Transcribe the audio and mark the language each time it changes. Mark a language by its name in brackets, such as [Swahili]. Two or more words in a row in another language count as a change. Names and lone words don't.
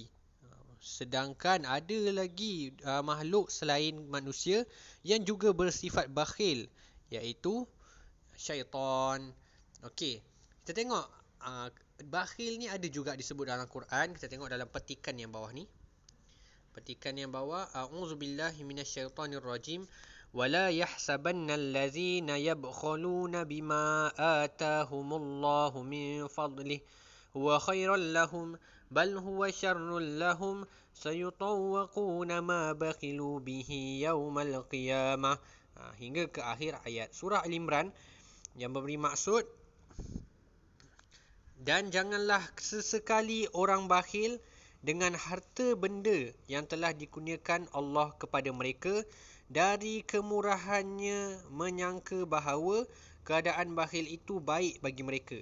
[Malay] Sedangkan ada lagi makhluk selain manusia yang juga bersifat bakhil, iaitu syaitan. Okey, kita tengok bakhil ni ada juga disebut dalam Quran. Kita tengok dalam petikan yang bawah ni. Petikan yang bawah, [Arabic] أعوذ بالله من الشيطان الرجيم. ولا يحسبن الذين يبخلون بما آتاهم الله من فضله هو خيرا لهم بل هو شرا لهم سيطوقون ما بخلوا به يوم القيامة. [Malay] Hingga ke akhir ayat surah Al-Imran, yang memberi maksud, dan janganlah sesekali orang bakhil dengan harta benda yang telah dikurniakan Allah kepada mereka dari kemurahannya, menyangka bahawa keadaan bakhil itu baik bagi mereka.